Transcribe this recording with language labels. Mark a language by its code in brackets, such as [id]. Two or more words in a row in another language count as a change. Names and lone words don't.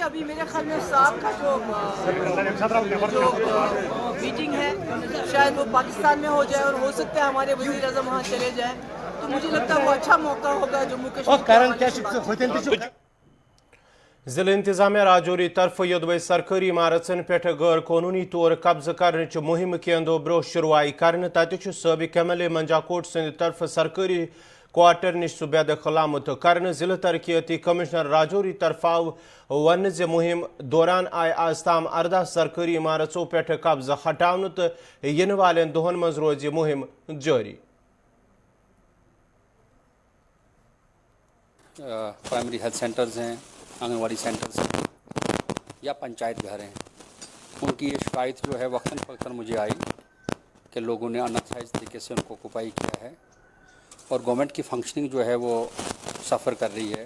[ur] ابھی میرے خیال میں صاحب کا جو میٹنگ ہے شاید وہ پاکستان میں ہو جائے، اور ہو سکتا ہے ہمارے وزیر اعظم وہاں چلے جائے، تو مجھے لگتا ہے وہ اچھا موقع ہوگا جموں کشمیر. [ks] जिला इंतजामिया राजौरी तरफ योदवे सरकारी इमारतन पे गैर कानूनी तौर कब्जा करने मुहिम केंदो ब्रो शुरुआई कर तत सबक MLA मंजाकोट सद तरफ सरकारी क्वार्टर नश बेदखल आमुत कर। जिला तरक्याती कमिश्नर राजौरी तरफ आव वन मुहिम दौरान आय आज ताम 18 सरकारी इमारतों पे कब्जा हटाने तो इन वाले दोहन मज रोज मुहिम जारी। [en] primary health centers [ur] ہیں، آنگن واڑی سینٹرز ہیں یا پنچایت گھر ہیں، ان کی یہ شکایت جو ہے وقتاً فوقتاً مجھے آئی کہ لوگوں نے ان آتھرائز طریقے سے ان کو آکیوپائی کیا ہے اور گورنمنٹ کی فنکشننگ جو ہے وہ سفر کر رہی ہے.